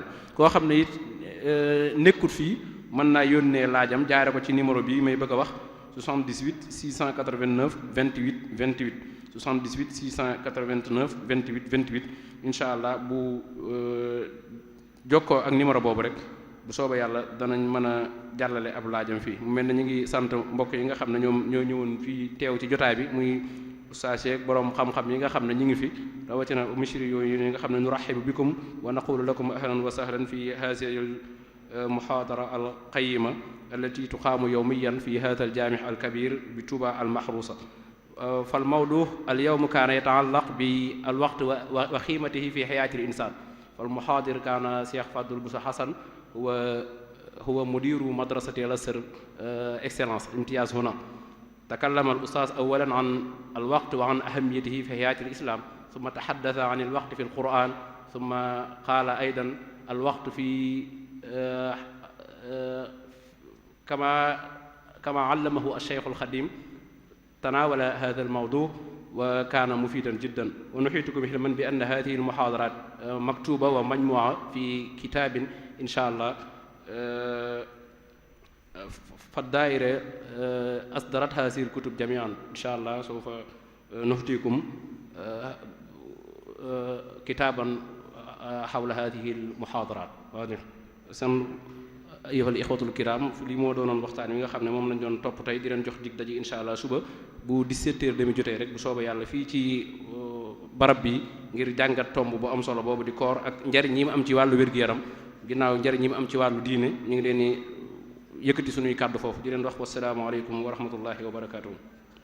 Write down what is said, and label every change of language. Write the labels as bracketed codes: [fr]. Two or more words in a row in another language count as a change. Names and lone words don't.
[wo] koo xam ne it nekkut fii mën naa yónnee laajam jaare ko ci numéro bi may bëgg a wax 78 689 28 28 78 689 28 28 [ar] إن شاء الله [wo] bu jokkoo ak numéro boobu rek bu soobee yàlla danañ mën a jàllale ab laajam fii mu mel ne ñu ngi sant mbokk yi nga xam ne ñoom ñoo ñëwoon fii teew ci jotaay bi muy ustaas yeek borom xam-xam yi nga xam ne ñu ngi fi rawatina mishri yooyu yi nga xam ne [ar] نرحب بكم ونقول لكم أهلا وسهلا في هذه المحاضرة ال القيمة التي تقام يوميا في هذا الجامع الكبير بطوبى المحروسة فالموضوع اليوم كان يتعلق بالوقت وقيمته في حياة الإنسان فالمحاضر كان Cheikh Fadul Bousso Hassan هو مدير مدرسة الأزهر excellence امتياز هنا تكلم الأستاذ أولا عن الوقت وعن أهميته في حياة الإسلام ثم تحدث عن الوقت في القرآن ثم قال أيضا الوقت في كما علمه الشيخ الخديم تناول هذا الموضوع وكان مفيدا جدا ونحيطكم علما بأن هذه المحاضرات مكتوبة ومجموعة في كتاب إن شاء الله فالدائرة أصدرت هذه الكتب جميعا إن شاء الله سوف نهديكم كتابا حول هذه المحاضرات أيها الإخوة الكرام [wo] li moo doonoon waxtaan wi nga xam ne moom lañ doon topp tey di leen jox dig daje [ar] إن شاء الله [wo] suba bu 17h30 jotee rek bu soobee yàlla fii ci barab bi ngir jàngat tomb bu am solo boobu di koor ak njariñ yi mu am ci wàllu wér-gu-yaram ginnaaw njariñ yi mu am ci wàllu diine ñu ngi leen di yëkkati suñuy kàddu foofu di leen wax [ar] والسلام عليكم ورحمة الله وبركاته